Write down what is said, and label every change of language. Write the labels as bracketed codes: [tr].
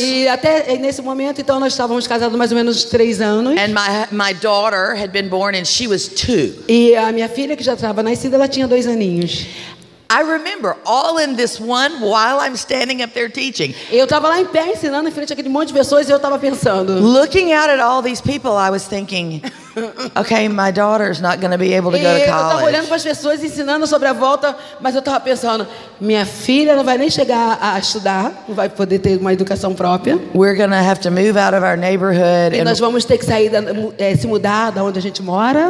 [pt] E até nesse momento, então, nós estávamos casados mais ou menos 3 anos. [en] And my daughter had been born and she was 2. [pt] E a minha filha, que já estava nascida, ela tinha 2 aninhos. [en] I remember all in this one while I'm standing up there teaching. [pt] Eu estava lá em pé ensinando em frente àquele monte de pessoas e eu estava pensando. [en] Looking out at all these people, I was thinking, okay, my daughter's not going to be able to go to [pt] Eu estava olhando [en] college. [pt] para as pessoas ensinando sobre a volta, mas eu estava pensando, minha filha não vai nem chegar a estudar, não vai poder ter uma educação própria. [en] We're going to have to move out of our neighborhood [pt] E nós [en] and [pt] vamos ter que sair, se mudar da onde a gente mora.